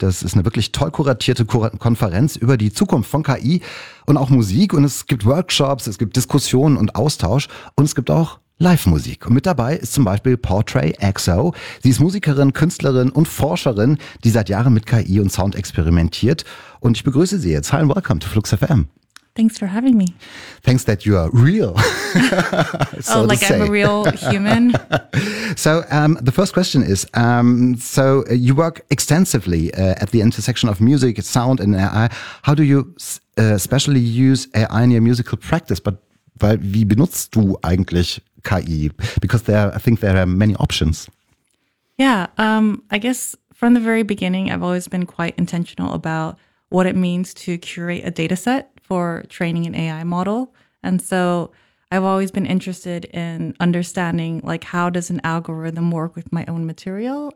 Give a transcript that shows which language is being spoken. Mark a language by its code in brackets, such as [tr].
[de] Das ist eine wirklich toll kuratierte Konferenz über die Zukunft von KI und auch Musik. Und es gibt Workshops, es gibt Diskussionen und Austausch und es gibt auch Live-Musik. Und mit dabei ist zum Beispiel Portray XO. Sie ist Musikerin, Künstlerin und Forscherin, die seit Jahren mit KI und Sound experimentiert. Und ich begrüße Sie jetzt. [en] Hi and welcome to Flux FM. Thanks for having me. Thanks that you are real. So oh, like I'm a real human. So the first question is, you work extensively at the intersection of music, sound and AI. How do you especially use AI in your musical practice? [de] Weil wie benutzt du eigentlich KI? [en] Because I think there are many options. Yeah, I guess from the very beginning, I've always been quite intentional about what it means to curate a data set for training an AI model. And so I've always been interested in understanding, like, how does an algorithm work with my own material?